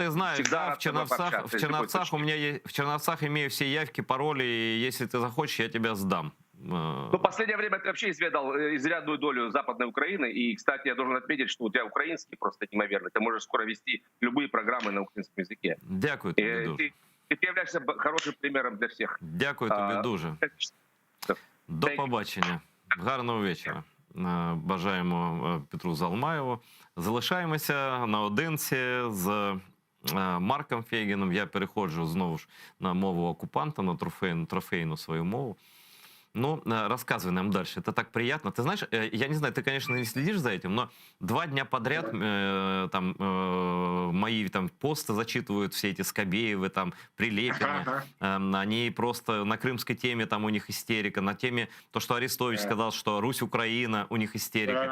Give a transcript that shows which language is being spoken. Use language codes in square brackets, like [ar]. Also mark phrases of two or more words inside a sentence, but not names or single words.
[ru] ты знаешь, да, в Черновцах у меня есть, в Черновцах имею все явки, пароли, и если ты захочешь, я тебя сдам. Ну, в последнее время ты вообще изведал изрядную долю Западной Украины, и, кстати, я должен отметить, что у тебя украинский просто неимоверный. Ты можешь скоро вести любые программы на украинском языке. [uk] Дякую тобі дуже. [ru] Ты являешься хорошим примером для всех. [uk] Дякую тобі дуже. До побачення. Гарного вечора. Бажаємо Петру Залмаєву. Залишаємося наодинці з Марком Фейгіном. Я переходжу знову ж на мову окупанта, на трофейну свою мову. Ну, [ru] рассказывай нам дальше. Это так приятно. Ты знаешь, я не знаю, ты, конечно, не следишь за этим, но 2 дня подряд мои там посты зачитывают все эти Скобеевы, там, Прилепины. Они просто на крымской теме, там у них истерика. На теме, то, что Арестович сказал, что Русь-Украина, у них истерика.